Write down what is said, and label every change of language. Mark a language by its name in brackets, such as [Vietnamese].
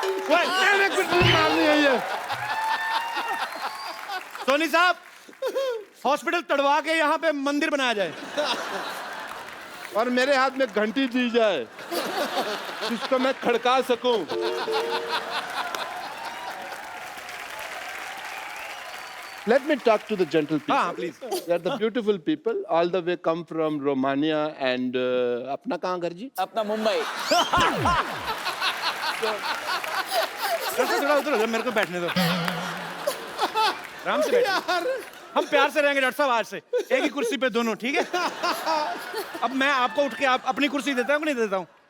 [Hindi] मैंने कुछ नहीं मारनी है ये। सोनी साहब, हॉस्पिटल तड़वा के यहाँ पे मंदिर बनाया जाए और मेरे हाथ में घंटी दी जाए जिसको मैं खड़का सकूं। [English] Let me talk to the gentle people. [Hindi] हाँ, [English] please. They are the beautiful people. All the way come from Romania and [Hindi] अपना कहाँ घर जी? अपना मुंबई। थोड़ा उधर हो जाओ, मेरे को बैठने दो। आराम से बैठो। हम प्यार से रहेंगे डॉक्टर साहब आज से, एक ही कुर्सी पे दोनों, ठीक है? अब मैं आपको उठ के आप अपनी कुर्सी देता हूँ कि नहीं देता हूँ?